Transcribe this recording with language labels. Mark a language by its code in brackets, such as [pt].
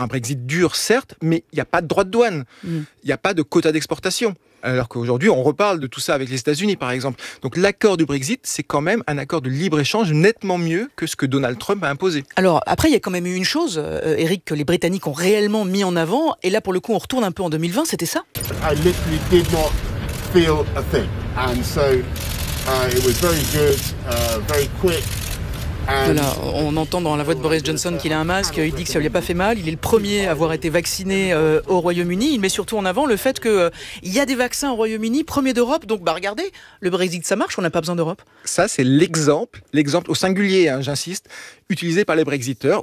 [fr] Un Brexit dur, certes, mais il n'y a pas de droits de douane. Il n'y a pas de quota d'exportation. Alors qu'aujourd'hui, on reparle de tout ça avec les États-Unis, par exemple. Donc, l'accord du Brexit, c'est quand même un accord de libre-échange nettement mieux que ce que Donald Trump a imposé. Alors, après, il y a quand même eu une chose, Eric, que les Britanniques ont réellement mis en avant. Et là, pour le coup, on retourne un peu en 2020, c'était ça. [en] I literally did not feel a thing. And so, it was very good, very quick. [fr] Voilà, on entend dans la voix de Boris Johnson qu'il a un masque, il dit que ça lui a pas fait mal, il est le premier à avoir été vacciné au Royaume-Uni, il met surtout en avant le fait qu'il y a des vaccins au Royaume-Uni, premier d'Europe, donc bah regardez, le Brexit ça marche, on n'a pas besoin d'Europe. Ça c'est l'exemple au singulier, hein, j'insiste, utilisé par les Brexiteurs.